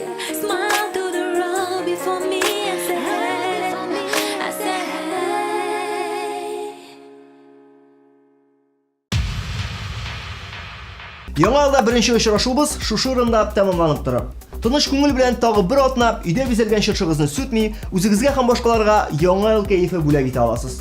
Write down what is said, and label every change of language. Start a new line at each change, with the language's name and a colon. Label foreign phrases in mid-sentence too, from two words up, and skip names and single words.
English: Smile to the road before me and say, hey. I say, hey.
Tatar: Яңа елда беренче очрашуыбыз шушы урында тәмамланып тора. Тыныч күңел белән тагы бер атнап, өйдә бизәлгән чыршыгызны сүтми, үзегезгә һәм башкаларга яңа ел кәефе бүләк итә аласыз.